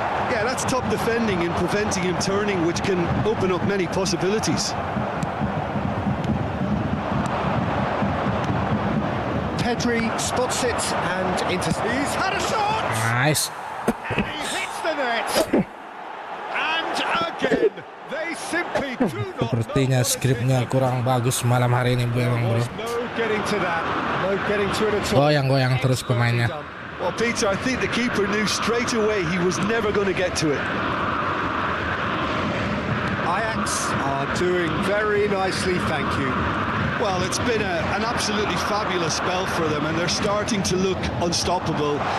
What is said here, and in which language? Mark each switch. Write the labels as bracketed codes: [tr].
[en] Yeah, that's top defending and preventing him turning, which can open up many possibilities. Pedri spots it and he's had a shot. Nice. threat. And again, they simply do not [id] Sepertinya skripnya kurang bagus malam hari ini memang, bro. [en] No getting to that. No getting to it at all. [id] Goyang-goyang terus pemainnya. [en] Well, Peter, I think the keeper knew straight away he was never going to get to it. Ajax are doing very nicely, thank you. Well, it's been an absolutely fabulous spell for them, and they're starting to look unstoppable.